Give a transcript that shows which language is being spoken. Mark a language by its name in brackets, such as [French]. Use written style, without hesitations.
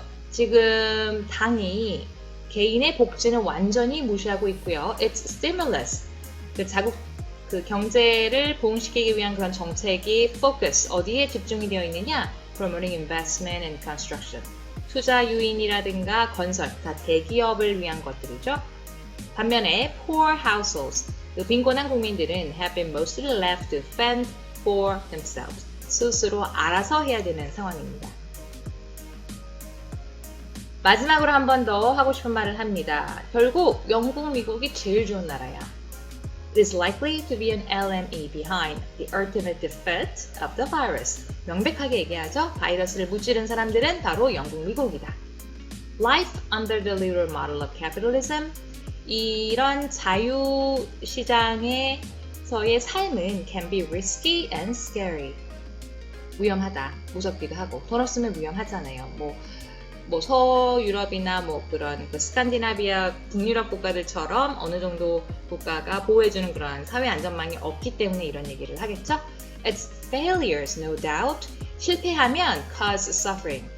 [Korean] 지금 당이 개인의 복지는 완전히 무시하고 있고요. [English] It's stimulus. [Korean] 그 경제를 부흥시키기 위한 그런 정책이 focus. 어디에 집중이 되어 있느냐? [English] Promoting investment and construction. [Korean] 투자 유인이라든가 건설. 다 대기업을 위한 것들이죠. 반면에 [English] poor households. [Korean] 빈곤한 국민들은 [English] have been mostly left to fend for themselves. [Korean] 스스로 알아서 해야 되는 상황입니다. 마지막으로 한 번 더 하고 싶은 말을 합니다. 결국 영국, 미국이 제일 좋은 나라야. [English] It is likely to be an LME behind the ultimate defeat of the virus. [Korean] 명백하게 얘기하죠. 바이러스를 무찌른 사람들은 바로 영국, 미국이다. [English] Life under the liberal model of capitalism. [Korean] 이런 자유시장에서의 삶은 [English] can be risky and scary. [Korean] 위험하다, 무섭기도 하고, 돈 없으면 위험하잖아요. 뭐 서유럽이나 뭐 그런 그 스칸디나비아 북유럽 국가들처럼 어느 정도 국가가 보호해주는 그런 사회 안전망이 없기 때문에 이런 얘기를 하겠죠. [English] Its failures, no doubt. [Korean] 실패하면 [English] cause suffering.